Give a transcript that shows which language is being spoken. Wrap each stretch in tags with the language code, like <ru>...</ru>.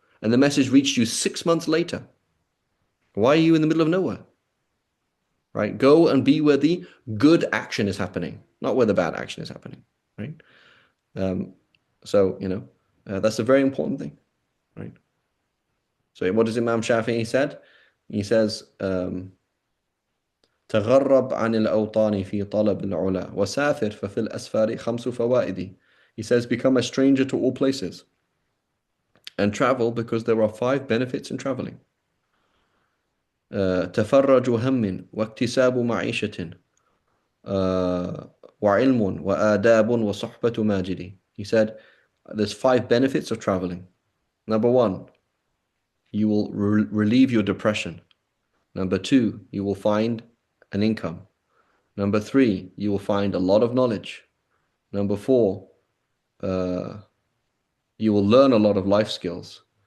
<en>And the message reached you 6 months later. Why are you in the middle of nowhere? Right? Go and be where the good action is happening, not where the bad action is happening. Right? Um, so, that's a very important thing. Right? So what does Imam Shafi'i said? He says,</en> <ar>تغرب عن الأوطان في طلب العلا وسافر ففي الأسفار خمس فوائد.</ar> <en>He says, become a stranger to all places and travel because there are 5 benefits in traveling.</en> <ar>تفرج هم واكتساب معيشة وعلم وآداب وصحبة ماجد.</ar> <en>He said, there's 5 benefits of traveling. Number 1, you will relieve your depression. Number 2, you will find an income. Number 3, you will find a lot of knowledge. Number 4, you will learn a lot of life skills.</en>